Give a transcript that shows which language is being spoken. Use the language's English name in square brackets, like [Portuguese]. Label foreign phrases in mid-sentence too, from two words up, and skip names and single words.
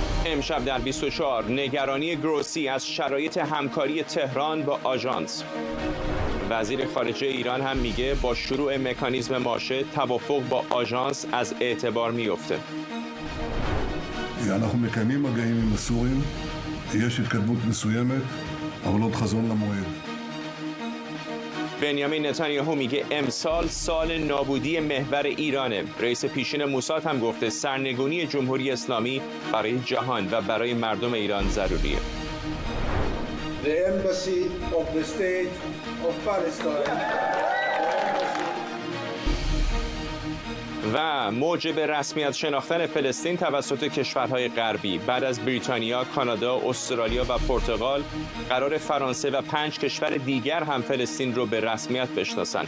[Persian] امشب در 24 نگرانی گروسی از شرایط همکاری تهران با آژانس. وزیر خارجه ایران هم میگه با شروع مکانیزم ماشه توافق با آژانس از اعتبار میفته. [Hebrew] אנחנו מקיימים מגעים עם הסורים, יש התקדמות מסוימת, אבל עוד חזון למועד. [Persian] بنیامین نتانیاهو میگه امسال سال نابودی محور ایرانه. رئیس پیشین موساد هم گفته سرنگونی جمهوری اسلامی برای جهان و برای مردم ایران ضروریه. [English] The embassy of the state of Palestine. [Persian] و موجب رسمیت شناختن فلسطین توسط کشورهای غربی بعد از بریتانیا، کانادا، استرالیا و پرتغال قرار فرانسه و 5 کشور دیگر هم فلسطین رو به رسمیت بشناسن.